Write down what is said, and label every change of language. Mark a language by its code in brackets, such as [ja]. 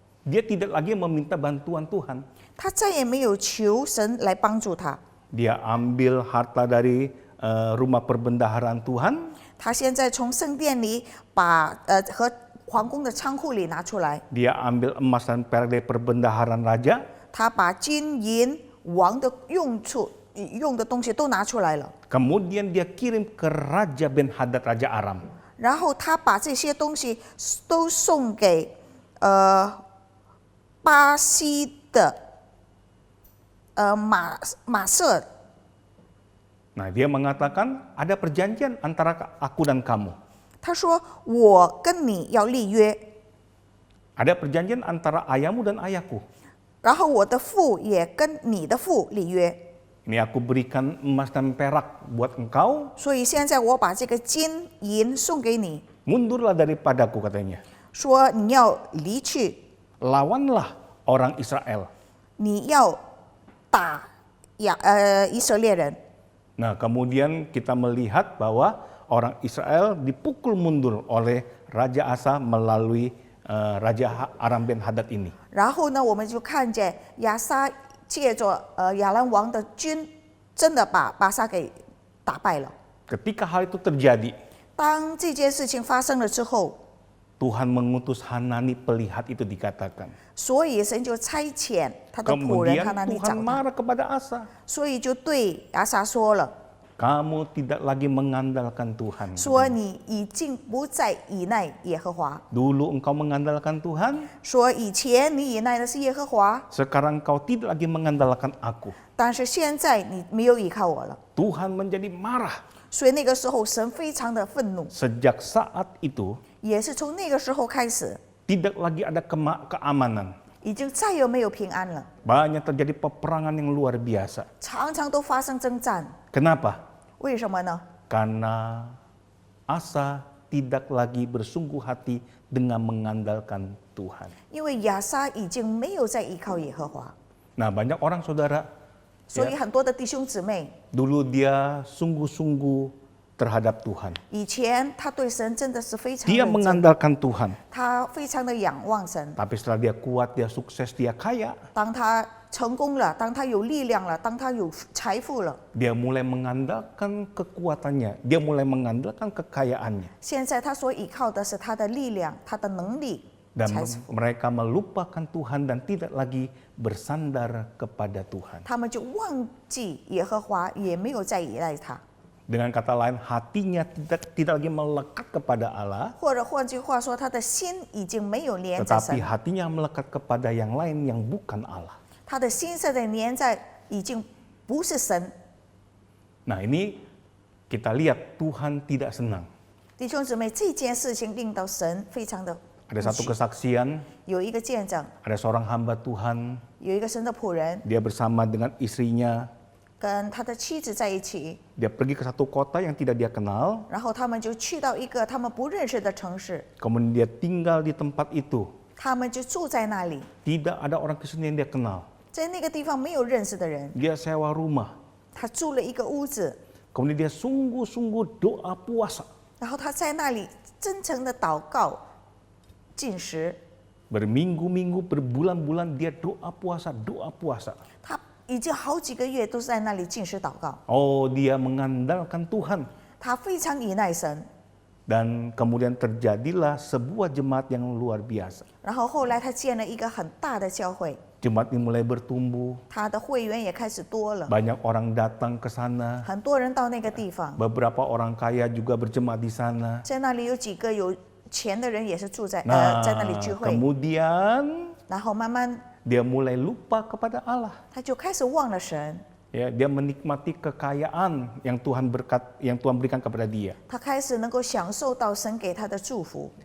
[id] dia tidak lagi meminta bantuan Tuhan. [zh] 他再也没有求神来帮助他。 [id] Dia ambil harta dari rumah perbendaharaan Tuhan. [zh] 他现在从圣殿里把和皇宫的仓库里拿出来， [id] Dia ambil emas dan perak dari perbendaharaan raja. [zh] 他把金银王的用的东西都拿出来了， [id] Kemudian dia kirim ke Raja Ben-Hadad, Raja Aram. [zh] 然后他把这些东西都送给巴西的马色。 [id] Nah, dia mengatakan ada perjanjian antara aku dan kamu. [zh] 他说：“我跟你要立约， [id] Ada perjanjian antara ayahmu dan ayahku. [zh] 然后我的父也跟你的父立约。 [id] Ini aku berikan emas dan perak buat engkau. [zh] 所以现在我把这个金银送给你， [id] Mundurlah daripadaku, katanya. [zh] 说你要离去， [id] Lawanlah orang Israel. [zh] 你要打以色列人。” [id] Nah, kemudian kita melihat bahwa orang Israel dipukul mundur oleh Raja Asa melalui Raja Aram Ben-Hadad ini. [zh] 然后呢，我们就看见亚撒借着亚兰王的军，真的把巴沙给打败了。 [id] Ketika hal itu terjadi, [zh] 当这件事情发生了之后， [id] Tuhan mengutus Hanani pelihat itu dikatakan. [zh] 所以神就差遣他的仆人 [id] Kemudian [zh] 哈拿尼找 [id] Tuhan [zh] 他， [id] marah kepada Asa. [zh] 所以就对亚撒说了。 [id] Kamu tidak lagi mengandalkan Tuhan. [zh] 说你已经不再倚赖耶和华， [id] Dulu engkau mengandalkan Tuhan, [zh] 说以前你倚赖的是耶和华， [id] sekarang engkau tidak lagi mengandalkan aku. [zh] 但是现在你没有依靠我了。 [id] Tuhan menjadi marah. [zh] 所以那个时候神非常的愤怒， [id] Sejak saat itu, [zh] 也是从那个时候开始， [id] tidak lagi ada keamanan. [zh] 已经再也没有平安了， [id] Banyak terjadi peperangan yang luar biasa. [zh] 常常都发生征战。 [id] Kenapa? [zh] 为什么呢？ [id] Karena Asa tidak lagi bersungguh hati dengan mengandalkan Tuhan. [zh] 因为亚撒已经没有再依靠耶和华， [id] Nah, banyak orang saudara, [zh] 所以很多的弟兄姊妹， [id] dulu dia sungguh-sungguh terhadap Tuhan. [zh] 以前他对神真的是非常 [id] Dia [zh] 认真， [id] mengandalkan Tuhan. [zh] 他非常的仰望神。 [id] Tapi setelah dia kuat, dia sukses, dia kaya, [zh] 当他成功了，当他有力量了，当他有财富了， [id] dia mulai mengandalkan kekuatannya, dia mulai mengandalkan kekayaannya. [zh] 现在他所依靠的是他的力量、他的能力、 [id] Dan [zh] 财富， [id] mereka melupakan Tuhan dan tidak lagi bersandar kepada Tuhan. [zh] 他们就忘记耶和华，也没有再依赖他。 [id] Dengan kata lain, hatinya tidak lagi melekat kepada Allah, [zh] 或者换句话说，他的心已经没有连着 [id] tetapi hatinya melekat kepada yang lain yang bukan Allah. [zh] 他的心现在连在已经不是神。 [id] Nah, ini kita lihat Tuhan tidak senang. [zh] 弟兄姊妹，这件事情令到神非常的 [id] Ada satu kesaksian, [zh] 有一个见证， [id] ada seorang hamba Tuhan, [zh] 有一个神的仆人 [id] dia bersama dengan istrinya, [zh] 跟他的妻子在一起， [id] dia pergi ke satu kota yang tidak dia kenal, [zh] 然后他们就去到一个他们不认识的城市， [id] kemudian dia tinggal di tempat itu. [zh] 他们就住在那里， [id] Tidak ada orang Kristen yang dia kenal. [zh] 在那个地方没有认识的人， [id] Dia sewa rumah, [zh] 他住了一个屋子， [id] kemudian dia sungguh-sungguh doa puasa. [zh] 然后他在那里真诚的祷告、进食， [id] Berminggu-minggu, berbulan-bulan dia doa puasa. [zh] 他已经好几个月都在那里进食祷告， [id] Oh, dia mengandalkan Tuhan. [zh] 他非常依赖神。 [id] Dan kemudian terjadilah sebuah jemaat yang luar biasa. [zh] 然后后来他建了一个很大的教会， [id] Jemaat ini mulai bertumbuh, [zh] 他的会员也开始多了， [id] banyak orang datang ke sana, [zh] 很多人到那个地方， [id] beberapa orang kaya juga berjemaat di sana. [zh] 在那里有几个有钱的人也是住在 [id] Nah, [zh] 在那里聚会， [id] kemudian [zh] 然后慢慢 [id] dia mulai lupa kepada Allah. [zh] 他就开始忘了神， [id] Ya, dia menikmati kekayaan yang Tuhan berikan kepada dia. [zh] 他开始能够享受到神给他的祝福，